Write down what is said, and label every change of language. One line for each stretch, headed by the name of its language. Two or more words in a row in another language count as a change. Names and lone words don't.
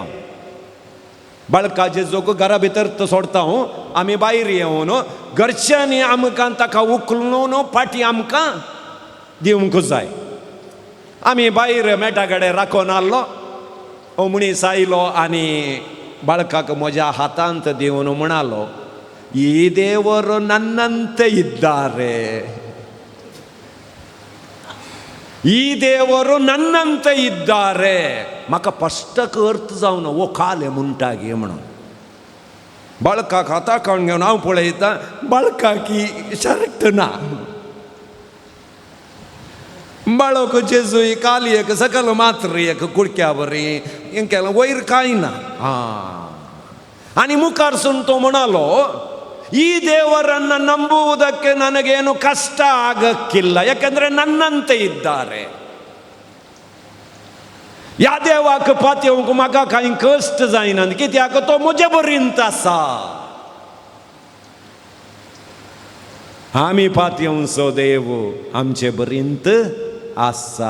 Konkani: बळकाचे जोक घरा भितर सोडता आमी भायर येवन घरच्यांनी आमकां ताका उखलून पाटी आमकां दिवंक जाय. आमी भायर मेटा कडेन राखून आसलो. हो मनीस आयलो आनी बाळकाक म्हज्या हातांत दिवन म्हणालो,
Kannada: ಈ ದೇವರು ನನ್ನಂತೆ ಇದ್ದಾರೆ, ಈ ದೇವರು ನನ್ನಂತೆ ಇದ್ದಾರೆ.
Konkani: म्हाका स्पश्टक अर्थ जावन वो काले म्हणटा गे म्हणून. बाळकाक हाताकावन घेवन हांव पळयता, बाळकाक शर्ट ना. बाळक जेजू कालयेक सकल मात्र एक कुडक्या बरी हें केलें, वयर कांय ना. आनी मुखारसून तो म्हणालो,
Kannada: ಈ ದೇವರನ್ನು ನಂಬುವುದಕ್ಕೆ ನನಗೇನು ಕಷ್ಟ ಆಗಕ್ಕಿಲ್ಲ, ಯಾಕೆಂದ್ರೆ ನನ್ನಂತೆ ಇದ್ದಾರೆ.
Konkani: या देवाक पातयेवंक म्हाका कांय कश्ट जायना, कित्याक तो म्हजे बरींत आसा. आमी पातयेवचो देव आमचे बरींत आसा.